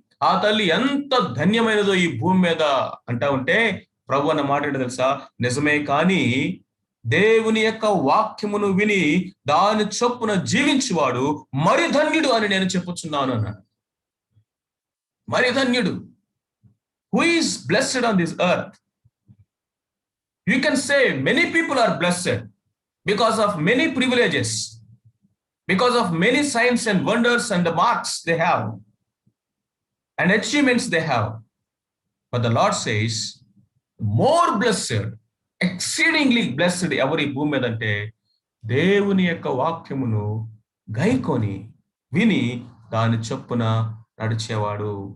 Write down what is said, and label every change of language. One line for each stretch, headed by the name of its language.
Telugu: ఆ తల్లి ఎంత ధన్యమైనదో ఈ భూమి మీద అంటా ఉంటే ప్రభు అన్న మాట ఏంటో తెలుసా? నిజమే, కానీ దేవుని యొక్క వాక్యమును విని దాని చొప్పున జీవించువాడు మరి ధన్యుడు అని నేను చెప్పుచున్నాను అన్నాడు. మరి ధన్యుడు.
English: Who is blessed on this earth? You can say many people are blessed because of many privileges, because of many signs and wonders and the marks they have and achievements they have. But the Lord says, more blessed, exceedingly blessed
Telugu: ఎవరి భూమి మీద అంటే దేవుని యొక్క వాక్యమును గైకొని విని దాని చొప్పున నడిచేవాడు.